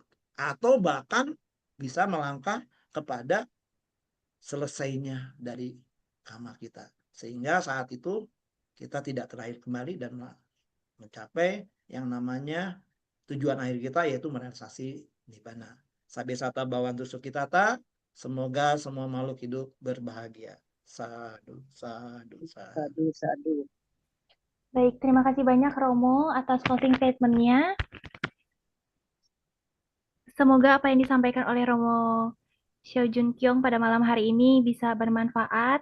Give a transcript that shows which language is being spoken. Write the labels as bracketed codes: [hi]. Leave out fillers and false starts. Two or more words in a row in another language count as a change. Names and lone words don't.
[id] Atau bahkan bisa melangkah kepada selesainya dari karma kita. Sehingga saat itu kita tidak terakhir kembali dan mencapai yang namanya tujuan akhir kita, yaitu merealisasi nibbana. [pi] Sabe sata bawantu sukitata, [id] semoga semua makhluk hidup berbahagia. [pi] Sadu, sadu, sadu. Sadu, sadu. [id] Baik, terima kasih banyak Romo atas [en] closing statement- [id] nya. Semoga apa yang disampaikan oleh Romo Xiao Jun Kyung pada malam hari ini bisa bermanfaat.